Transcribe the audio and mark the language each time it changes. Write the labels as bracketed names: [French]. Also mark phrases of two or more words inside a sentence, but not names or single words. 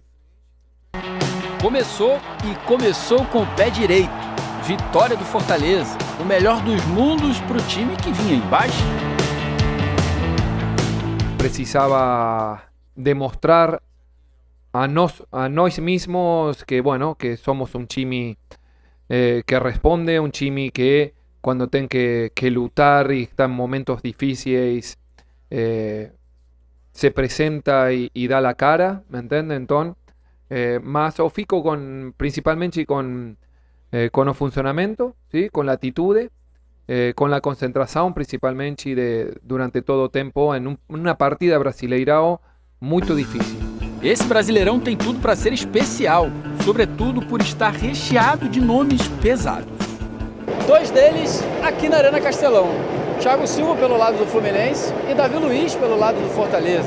[Portuguese] Começou com o pé direito. Vitória do Fortaleza, o melhor dos mundos pro time que vinha embaixo. [Spanish] Precisaba demostrar [Portuguese] a nós mesmos [Spanish] que, bueno, que somos un time que responde, un time que cuando [Portuguese] tem que lutar [Spanish] y está en momentos difíciles se presenta y da la cara, ¿me entiende? Entonces, [Portuguese] mas eu fico principalmente con o funcionamento, [Spanish] ¿sí? Con la [Portuguese] atitude, [Spanish] con la [Portuguese] concentração, principalmente durante todo o tempo, em uma partida brasileirão muito difícil. Esse Brasileirão tem tudo para ser especial, sobretudo por estar recheado de nomes pesados. Dois deles aqui na Arena Castelão. Thiago Silva pelo lado do Fluminense e Davi Luiz pelo lado do Fortaleza.